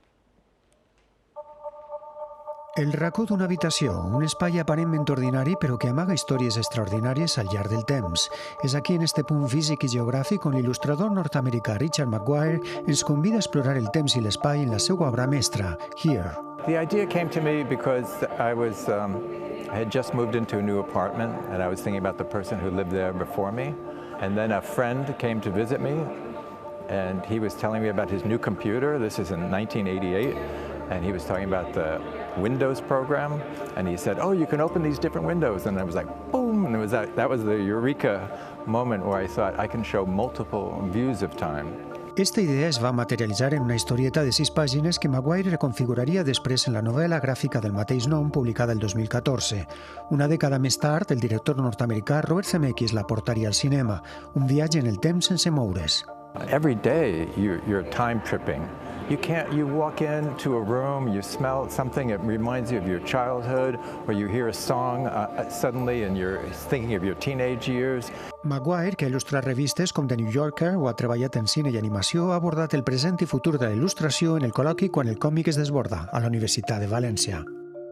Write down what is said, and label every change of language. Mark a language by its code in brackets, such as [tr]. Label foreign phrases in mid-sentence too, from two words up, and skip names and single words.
[ca] El racó d'una habitació, un espai aparentment ordinari però que amaga històries extraordinàries al llarg del temps. És aquí, en este punt físic i geogràfic, on l'il·lustrador nord-americà Richard Maguire ens convida a explorar el temps i l'espai en la seva obra mestra, Here. [en] The idea came to me because I had just moved into a new apartment and I was thinking about the person who lived there before me. And then a friend came to visit me and he was telling me about his new computer. This is in 1988. And he was talking about the Windows program, and he said, "Oh, you can open these different windows." And I was like, boom! And that was the eureka moment where I thought I can show multiple views of time. [ca] Esta idea es va materialitzar en una historieta de 6 pàgines que Maguire reconfiguraria després en la novel·la gràfica del mateix nom, publicada el 2014. Una dècada més tard, el director nord-americà Robert Zemeckis la portaria al cinema, un viatge en el temps sense moure's. [en] Every day you're time tripping. You walk into a room, you smell something that reminds you of your childhood, or you hear a song suddenly and you're thinking of your teenage years. [ca] Maguire, que ha il·lustrat revistes com The New Yorker o ha treballat en cine i animació, ha abordat el present i futur de la il·lustració en el col·loqui Quan el còmic es desborda, a la Universitat de València.